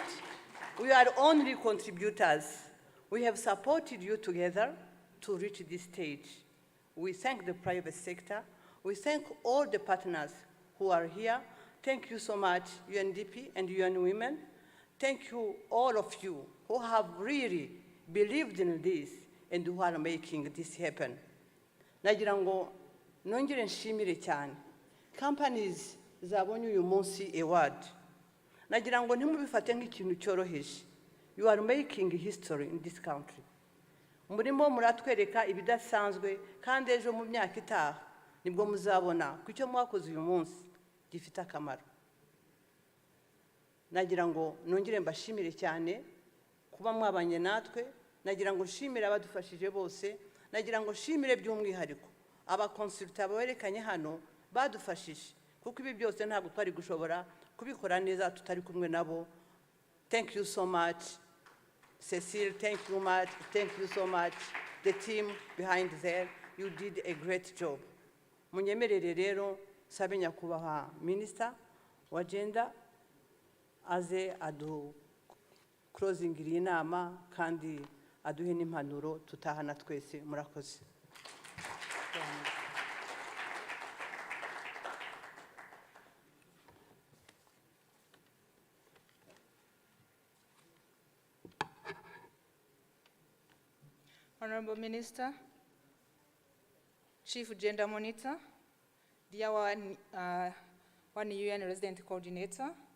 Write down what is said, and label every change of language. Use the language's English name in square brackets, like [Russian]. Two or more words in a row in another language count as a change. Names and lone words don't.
[English] We are only contributors. We have supported you together to reach this stage. We thank the private sector. We thank all the partners who are here. Thank you so much, UNDP and UN Women. Thank you, all of you, who have really believed in this and who are making this happen. [Kinyarwanda] Nagira ngo nongere nshimire cyane. Companies zabonye uyu munsi award. Nagira ngo ntimubifate nk'ikintu cyoroheje. [English] You are making history in this country. [Kinyarwanda] Murimo muratwereka ibidasanzwe kandi ejo mu myaka itaha nibwo muzabona ku cyo mwakoze uyu munsi gifite akamaro. Nagira ngo nongere mbashimire cyane kuba mwabanye natwe. Nagira ngo nshimire abadufashije bose. Nagira ngo nshimire by'umwihariko abakonsulta berekanye hano badufashije kuko ibi byose ntabwo twari gushobora kubikora neza tutari kumwe nabo. [English] Thank you so much, Cecile. Thank you much. Thank you so much, the team behind there. You did a great job. [Kinyarwanda] Munyemerere rero sabe nyakubahwa Minister wa Gender aze adu closing inama kandi aduhe n'impanuro tutahana twese. Murakoze. [English] Honorable Minister, Chief Gender Monitor, dear one UN Resident Coordinator,